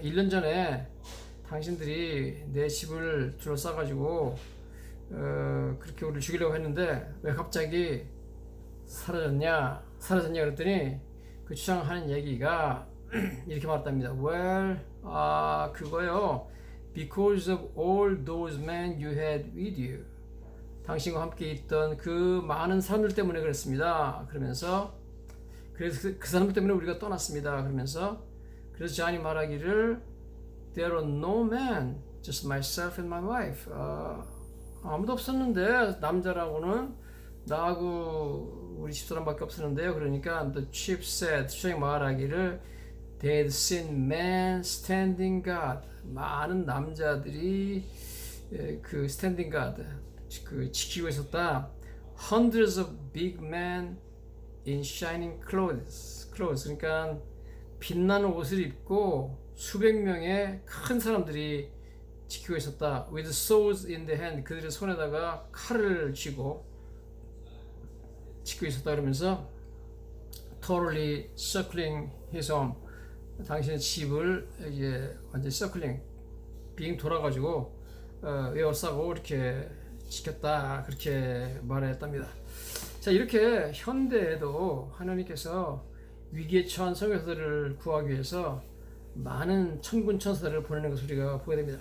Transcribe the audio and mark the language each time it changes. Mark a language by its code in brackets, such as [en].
[ko] 1년 전에 당신들이 내 집을 둘러싸가지고 그렇게 우리를 죽이려고 했는데 왜 갑자기 사라졌냐 그랬더니 그 추장하는 얘기가 이렇게 말했답니다. Well, 그거요. [en] Because of all those men you had with you. [ko] 당신과 함께 있던 그 많은 사람들 때문에 그랬습니다. 그러면서 그래서 그 사람들 때문에 우리가 떠났습니다. 그러면서 그래서 존이 말하기를 [en] There are no men, just myself and my wife. [ko] 아무도 없었는데 남자라고는 나하고 우리 집사람밖에 없었는데요. 그러니까 [en] the chief said, [ko] 추장이 말하기를 [en] They'd seen men standing guard. [ko] 많은 남자들이 그 [en] standing guard, [ko] 그 지키고 있었다. [en] Hundreds of big men in shining clothes. [ko] 그러니까 빛나는 옷을 입고 수백 명의 큰 사람들이 지키고 있었다. [en] With swords in the hand. [ko] 그들의 손에다가 칼을 쥐고 지키고 있었다. 그러면서 [en] totally circling his home. [ko] 당신의 집을 이제 완전 서클링 빙 돌아가지고 에워싸고 이렇게 지켰다, 그렇게 말했답니다. 자, 이렇게 현대에도 하나님께서 위기에 처한 선교사들을 구하기 위해서 많은 천군 천사들을 보내는 것을 우리가 보게 됩니다.